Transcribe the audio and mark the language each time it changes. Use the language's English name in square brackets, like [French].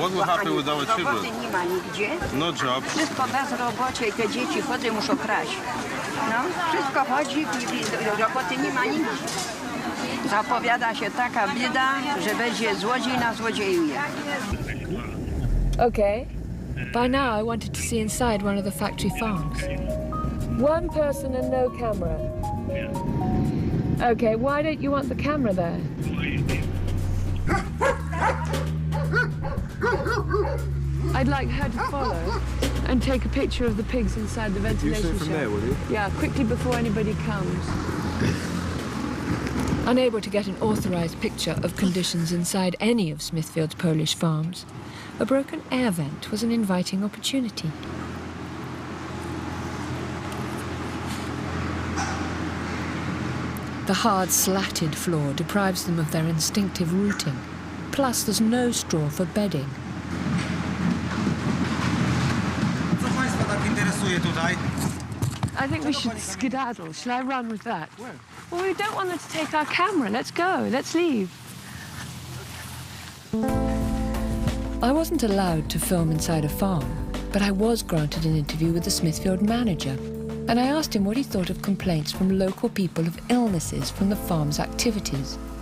[Polish] Roboty nie ma nigdzie. [English] No job. [Polish] Wszystko bez robocie i te dzieci chodzą, muszą kraść. No, wszystko chodzi i roboty nie ma nigdzie. Zapowiada się taka bieda, że będzie złodziej na złodziejuje. [English] Okay. By now I wanted to see inside one of the factory farms. One person and no camera. Okay, why don't you want the camera there? I'd like her to follow and take a picture of the pigs inside the ventilation shaft. From there, will you? Yeah, quickly before anybody comes. Unable to get an authorized picture of conditions inside any of Smithfield's Polish farms, a broken air vent was an inviting opportunity. The hard, slatted floor deprives them of their instinctive rooting. Plus, there's no straw for bedding. [Polish] Co Państwa tak interesuje tutaj? [English] I think we should skedaddle. Shall I run with that? Where? Well, we don't want them to take our camera. Let's go. Let's leave. I wasn't allowed to film inside a farm, but I was granted an interview with the Smithfield manager, and I asked him what he thought of complaints from local people of illnesses from the farm's activities.